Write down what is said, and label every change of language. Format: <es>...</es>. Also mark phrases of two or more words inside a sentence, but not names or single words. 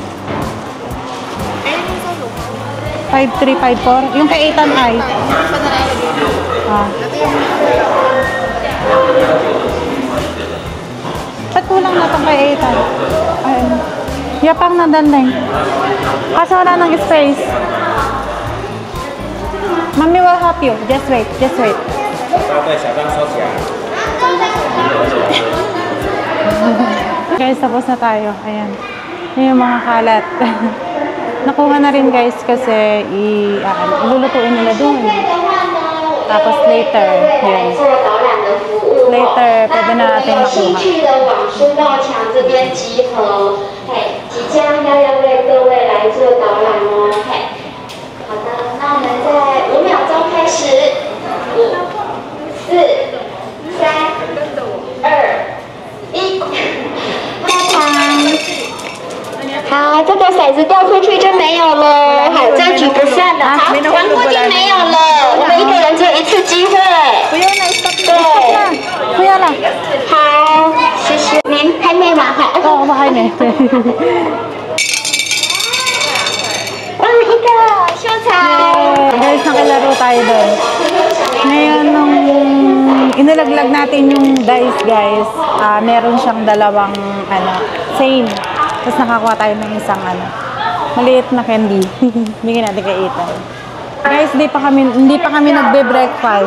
<tl>5354? Yung kay Ethan ay? Ah. Ba't kulang na itong kay Ethan? Ay, yapang na daling. Kaso wala ng space.</tl> <en>Mommy will help you. Just wait.</en> <zh>稍对，小张收起来。</zh> <tl>Guys, tapos na tayo. Ayan. Yan yung mga kalat. Nakuha na rin guys kasi ilulutuin nila doon. Tapos later, yun. Later, pwede na natin makuha.</tl> <zh>即将要为各位来做导览哦。好的，那我们在5秒钟开始，5、4、3、2、1，开场。好，这个骰子掉出去就没有了，好，这局不算了。好，玩过就没有了，我们一个人只有一次机会。对，</zh> <tl>Kuya lang.</tl> <zh>好，谢谢您，还没玩好。</zh> <tl>Oo, baka yun eh.</tl> <zh>哇，一个秀才。</zh> <tl>Guys, nakilaro tayo doon. Ngayon, nung inilaglag natin yung dice, guys, meron siyang dalawang, same. Tapos nakakuha tayo ng isang, maliit na candy. Bigyan natin kay Ethan. Guys, hindi pa kami nagbe-breakfast.</tl>